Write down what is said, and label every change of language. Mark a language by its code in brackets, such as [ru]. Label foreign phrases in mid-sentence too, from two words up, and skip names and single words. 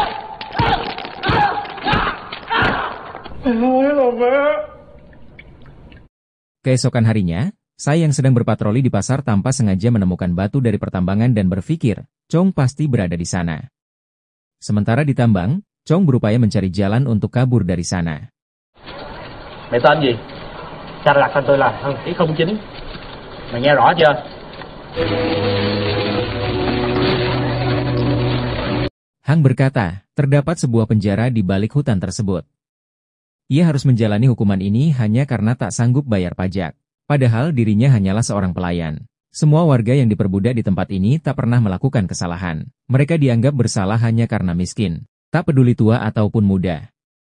[id] Keesokan harinya, Sai yang sedang berpatroli di pasar tanpa sengaja menemukan batu dari pertambangan dan berpikir, Chong pasti berada di sana. Sementara di tambang, Chong berupaya mencari jalan untuk kabur dari sana. [vi] Mày tên gì? Cha đặt tên tôi là Hân Ý 09. Mày nghe rõ chưa? [id] Hang berkata, terdapat sebuah penjara di balik hutan tersebut. Ia harus menjalani hukuman ini hanya karena tak sanggup bayar pajak. Padahal dirinya hanyalah seorang pelayan. Semua warga yang diperbudak di tempat ini tak pernah melakukan kesalahan. Mereka dianggap bersalah hanya karena miskin. Tak peduli tua ataupun muda.